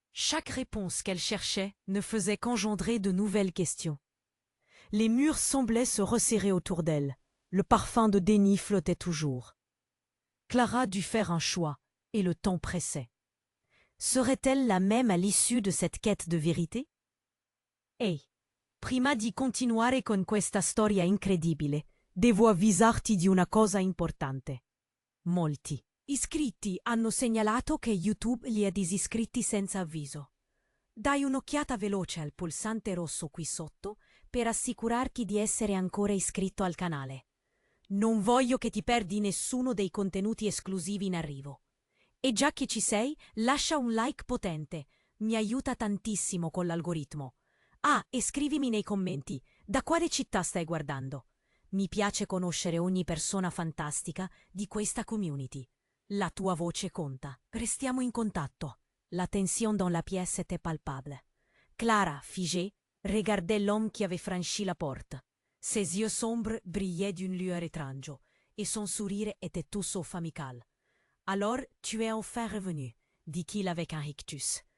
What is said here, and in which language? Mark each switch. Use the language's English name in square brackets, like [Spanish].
[French] Chaque réponse qu'elle cherchait ne faisait qu'engendrer de nouvelles questions. Les murs semblaient se resserrer autour d'elle. Le parfum de déni flottait toujours. Clara dut faire un choix, et le temps pressait. Serait-elle la même à l'issue de cette quête de vérité? [Italian] Ehi, prima di continuare con questa storia incredibile, devo avvisarti di una cosa importante. Molti iscritti hanno segnalato che YouTube li ha disiscritti senza avviso. Dai un'occhiata veloce al pulsante rosso qui sotto per assicurarti di essere ancora iscritto al canale. Non voglio che ti perdi nessuno dei contenuti esclusivi in arrivo. E già che ci sei, lascia un like potente, mi aiuta tantissimo con l'algoritmo. Ah, e scrivimi nei commenti, da quale città stai guardando? Mi piace conoscere ogni persona fantastica di questa community. La tua voce conta. Restiamo in contatto. [French] La tension dans la pièce était palpable. Clara, figée, regardait l'homme qui avait franchi la porte. Ses yeux sombres brillaient d'une lueur étrange, et son sourire était tout sauf amical. « Alors, tu es enfin revenu, dit-il avec un rictus.